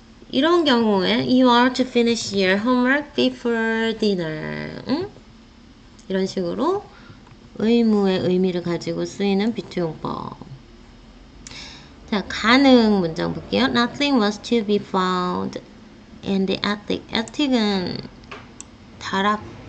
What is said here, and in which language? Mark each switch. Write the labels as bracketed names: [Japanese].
[Korean] 이런 경우에 [English] You are to finish your homework before dinner. [Korean] 응? 이런 식으로 의무의 의미를 가지고 쓰이는 비투용법. 자, 가능 문장 볼게요. [English] Nothing was to be found in the attic. [Korean] attic은 다락방이에요.